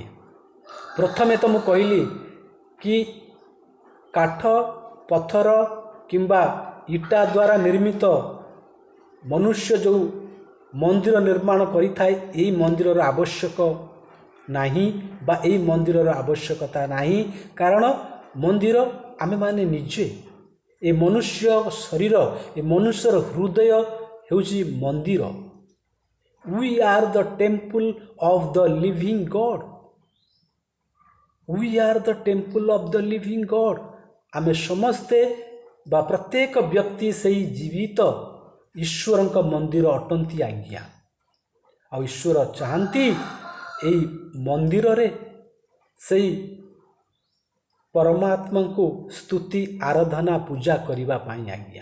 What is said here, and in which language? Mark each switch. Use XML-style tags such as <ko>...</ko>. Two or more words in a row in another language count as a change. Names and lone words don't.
<or>ପ୍ରଥମେ ତ ମୁଁ କହିଲି କି କାଠ, ପଥର କିମ୍ବା ଇଟା ଦ୍ୱାରା ନିର୍ମିତ ମନୁଷ୍ୟ ଯେଉଁ ମନ୍ଦିର ନିର୍ମାଣ କରିଥାଏ, ଏହି ମନ୍ଦିରର ଆବଶ୍ୟକ ନାହିଁ ବା ଏହି ମନ୍ଦିରର ଆବଶ୍ୟକତା ନାହିଁ। କାରଣ ମନ୍ଦିର ଆମେମାନେ ନିଜେ, ଏ ମନୁଷ୍ୟ ଶରୀର, ଏ ମନୁଷ୍ୟର ହୃଦୟ ହେଉଛି ମନ୍ଦିର।</or> <en>We are the temple of the living God. We are the temple of the living God.</en> <or>ଆମେ ସମସ୍ତେ ବା ପ୍ରତ୍ୟେକ ବ୍ୟକ୍ତି ସେଇ ଜୀବିତ ଈଶ୍ୱରଙ୍କ ମନ୍ଦିର ଅଟନ୍ତି ଆଜ୍ଞା। ଆଉ ଈଶ୍ୱର ଚାହାନ୍ତି ଏହି ମନ୍ଦିରରେ ସେଇ ପରମାତ୍ମାଙ୍କୁ ସ୍ତୁତି, ଆରାଧନା, ପୂଜା କରିବା ପାଇଁ ଆଜ୍ଞା।</or>